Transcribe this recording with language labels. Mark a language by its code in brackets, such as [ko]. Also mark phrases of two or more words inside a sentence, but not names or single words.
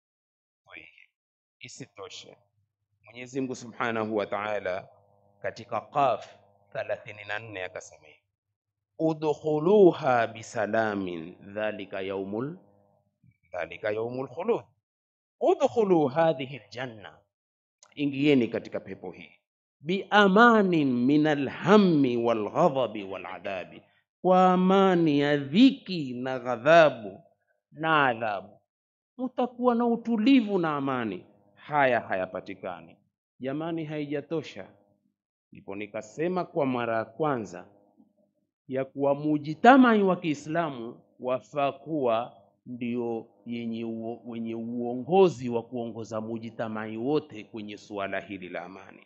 [sw] Isitoshe, Mwenyezi Mungu [ar] سبحانه وتعالى [sw] katika Qaf 34 akasema, [ar] ادخلوها بسلام ذلك يوم الخلود. ادخلوا هذه الجنة, [sw] ingieni katika pepo hii, [ar] بأمان من الهم والغضب والعذاب, [sw] kwa amani ya dhiki na ghadhabu na adhabu. Mtakuwa na utulivu na amani. Haya hayapatikani jamani, haijatosha. Ndipo nikasema kwa mara ya kwanza ya kuwa mujtamai wa Kiislamu wafaa kuwa ndio wenye uongozi wa kuongoza mujtamai wote kwenye suala hili la amani.